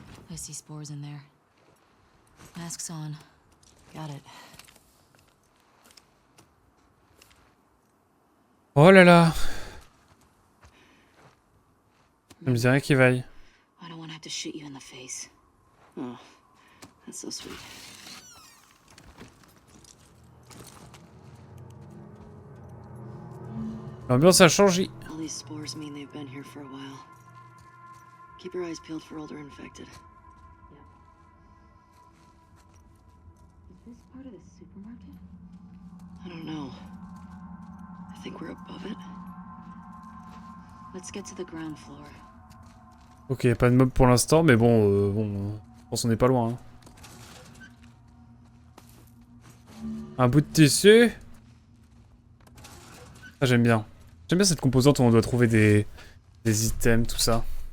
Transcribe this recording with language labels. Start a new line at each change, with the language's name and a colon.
English: I see spores in there. Masks on. Got it.
French: Oh là là. Ça me dit rien qui vaille.
English: I don't want to have to shoot you in the face. Oh, that's so sweet.
French: L'ambiance a changé.
English: All these spores mean they've been here for a while. Keep your eyes peeled for older infected. Is this part of the supermarket? I don't know. I think we're above it. Let's get to the ground floor.
French: Ok, pas de mob pour l'instant, mais bon, je pense qu'on n'est pas loin. Hein. Un bout de tissu. Ça, j'aime bien. J'aime bien cette composante où on doit trouver des items, tout ça.